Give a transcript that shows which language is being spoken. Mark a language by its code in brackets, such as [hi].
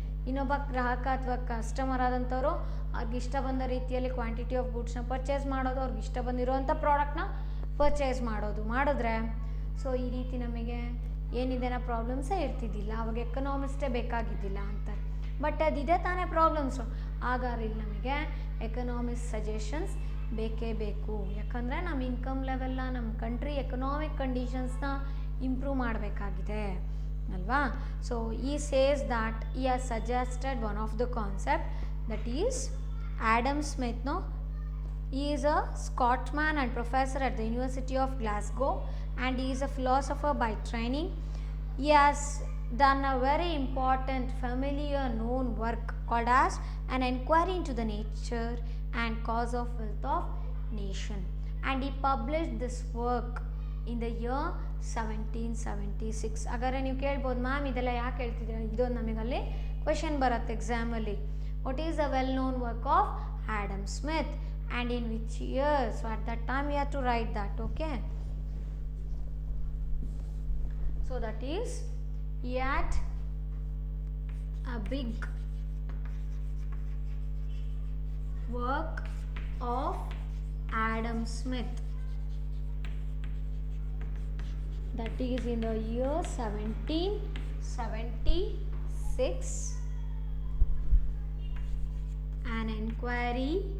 [kn] ಇನ್ನೊಬ್ಬ ಗ್ರಾಹಕ ಅಥವಾ ಕಸ್ಟಮರ್ ಆದಂಥವ್ರು ಅವ್ರಿಗೆ ಇಷ್ಟ ಬಂದ ರೀತಿಯಲ್ಲಿ ಕ್ವಾಂಟಿಟಿ ಆಫ್ ಗೂಡ್ಸ್ನ ಪರ್ಚೇಸ್ ಮಾಡೋದು, ಅವ್ರಿಗೆ ಇಷ್ಟ ಬಂದಿರೋವಂಥ ಪ್ರಾಡಕ್ಟ್ನ ಪರ್ಚೇಸ್ ಮಾಡಿದ್ರೆ, ಸೊ ಈ ರೀತಿ ನಮಗೆ ಏನಿದೆನಾ ಪ್ರಾಬ್ಲಮ್ಸೇ ಇರ್ತಿದ್ದಿಲ್ಲ, ಅವಾಗ ಎಕನಾಮಿಸ್ಟೇ ಬೇಕಾಗಿದ್ದಿಲ್ಲ ಅಂತಾರೆ. ಬಟ್ ಅದಿದೆ ತಾನೇ ಪ್ರಾಬ್ಲಮ್ಸು, ಹಾಗಾದ್ರೆ ಇಲ್ಲಿ ನಮಗೆ ಎಕನಾಮಿಕ್ಸ್ ಸಜೆಷನ್ಸ್ ಬೇಕೇ ಬೇಕು. ಯಾಕಂದರೆ ನಮ್ಮ ಇನ್ಕಮ್ ಲೆವೆಲ್ನ, ನಮ್ಮ ಕಂಟ್ರಿ ಎಕನಾಮಿಕ್ ಕಂಡೀಷನ್ಸ್ನ ಇಂಪ್ರೂವ್ ಮಾಡಬೇಕಾಗಿದೆ. alva. [en] So he says that he has suggested one of the concept, that is Adam Smith. No, he is a Scotsman and professor at the University of Glasgow, and he is a philosopher by training. He has done a very important familiar known work called as An Enquiry into the Nature and Cause of Wealth of Nation, and he published this work in the year 1776. [kn] ಹಾಗಾದರೆ ನೀವು ಕೇಳ್ಬೋದು, ma'am ಇದೆಲ್ಲ ಯಾಕೆ ಹೇಳ್ತಿದ್ದೀರಾ, ಇದೊಂದು ನಮಗಲ್ಲಿ question ಬರುತ್ತೆ ಎಕ್ಸಾಮಲ್ಲಿ. [en] What is the well known work of Adam Smith and in which year? So at that time you have to write that. Okay, so that is, he had a big work of Adam Smith, that is in the year 1776, an enquiry